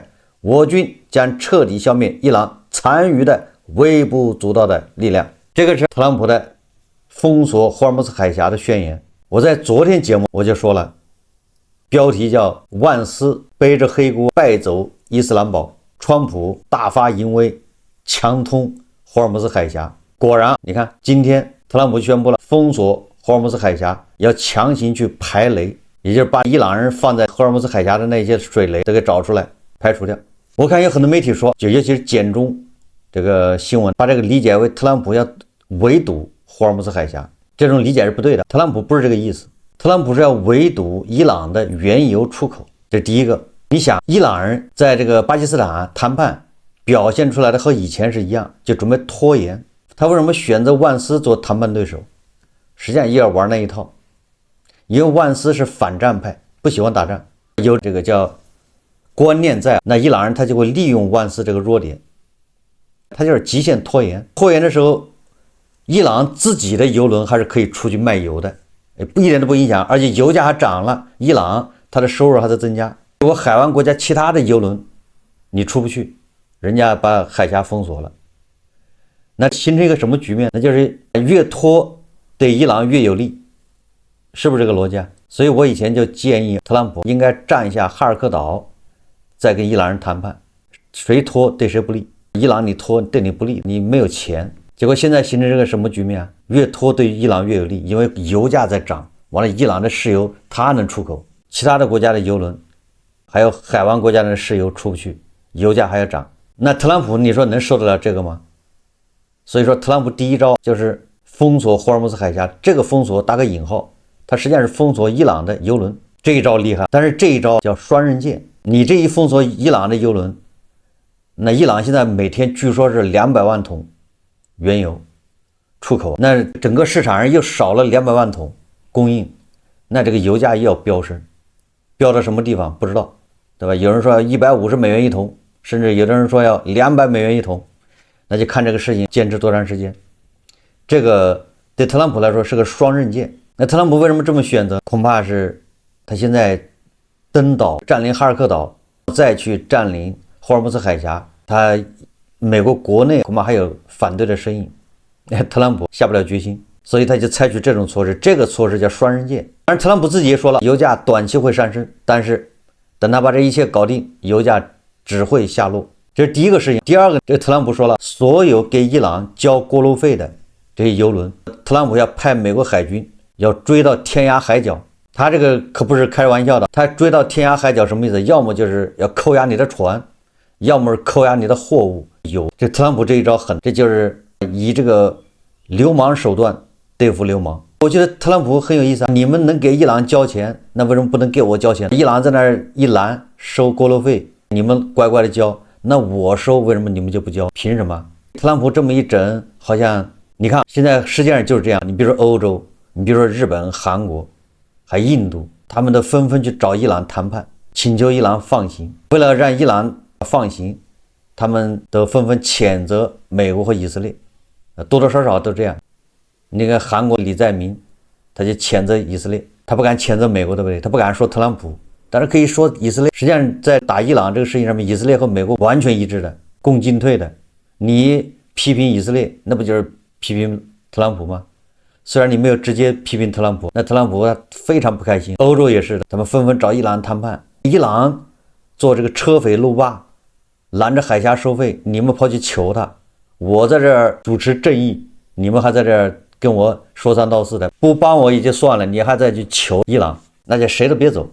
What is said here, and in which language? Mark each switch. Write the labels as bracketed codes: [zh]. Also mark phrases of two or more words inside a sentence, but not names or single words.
[zh] 我軍將徹底消滅伊朗殘餘的微不足道的力量。這個是特朗普的封鎖霍爾木茲海峽的宣言。我在昨天節目我就說了，標題叫“萬斯背着黑鍋敗走伊斯蘭堡，川普大發淫威強通霍爾木茲海峽”。果然，你看，今天特朗普宣布了封鎖霍爾木茲海峽，要強行去排雷，也就是把伊朗人放在霍爾木茲海峽的那些水雷都給找出來排除掉。我看有很多媒体說，就尤其是简中这個新聞，把這個理解為特朗普要圍堵霍爾木茲海峽，這種理解是不對的。特朗普不是這個意思，特朗普是要圍堵伊朗的原油出口。這是第一個。你想，伊朗人在這個巴基斯坦談判表現出來的和以前是一樣，就準備拖延。他為什麼選擇萬斯做談判對手？實際上也要玩那一套，因為萬斯是反戰派，不喜歡打仗，有這個叫觀念在，那伊朗人他就會利用萬斯這個弱點，他就是極限拖延。拖延的時候，伊朗自己的油輪還是可以出去賣油的，一點都不影響，而且油價還漲了，伊朗它的收入還在增加。如果海灣國家其他的油輪你出不去，人家把海峽封鎖了，那形成一個什麼局面？那就是越拖對伊朗越有利，是不是這個邏輯啊？所以我以前就建議特朗普應該占下哈爾科島，再跟伊朗人談判，誰拖對誰不利。伊朗你拖对你不利，你沒有錢。結果現在形成這個什麼局面啊？越拖對伊朗越有利，因為油價在漲，完了伊朗的石油它能出口，其他的國家的油輪還有海灣國家的石油出不去，油價還要漲。那特朗普你說能受得了這個嗎？所以說特朗普第一招就是封鎖霍爾木茲海峽，這個封鎖打個引號，它實際上是封鎖伊朗的油輪。這一招厲害，但是這一招叫双刃劍。你這一封锁伊朗的油輪，那伊朗現在每天据說是200万桶原油出口，那整個市场上又少了200万桶供應，那這個油價又要飆升，飆到什麼地方不知道，對吧？有人說150美元一桶，甚至有的人說要200美元一桶，那就看這个事情堅持多長時間。這個對特朗普來說是個雙刃劍。那特朗普為什麼這麼選擇？恐怕是他現在登島佔領哈爾克島，再去佔領霍爾木茲海峽，他美國國內恐怕還有反對的聲音，特朗普下不了決心，所以他就採取這種措施。這個措施叫雙刃劍。當然特朗普自己也說了，油價短期會上升，但是等他把這一切搞定，油價只會下落。這是第一個事情。第二個，這特朗普說了，所有給伊朗交過路費的這些油輪，特朗普要派美國海軍要追到天涯海角。他這個可不是開玩笑的，他追到天涯海角什麼意思？要麼就是要扣押你的船，要麼是扣押你的貨物。有這特朗普這一招狠，這就是以這個流氓手段對付流氓。我覺得特朗普很有意思啊，你們能給伊朗交錢，那為什麼不能給我交錢？伊朗在那兒一攔收過路費，你們乖乖的交，那我收为什麼你們就不交？憑什麼？特朗普這麼一整，好像你看現在世界上就是這樣，你比如說歐洲，你比如說日本、韓國。還印度，他們都紛紛去找伊朗談判，請求伊朗放行。為了讓伊朗放行，他們都紛紛譴責美國和以色列，多多少少都這樣。那個韓國李在明，他就譴責以色列，他不敢譴責美國，對不對？他不敢說特朗普，但是可以說以色列。實際上，在打伊朗這個事情上面，以色列和美國完全一致的，共進退的。你批評以色列，那不就是批評特朗普嗎？雖然你沒有直接批評特朗普，那特朗普他非常不開心。歐洲也是的，他們紛紛找伊朗談判。伊朗做這個車匪路霸，攔着海峽收費，你們跑去求他，我在這兒主持正義，你們還在這兒跟我說三道四的，不幫我也就算了，你還在去求伊朗，那就誰都別走。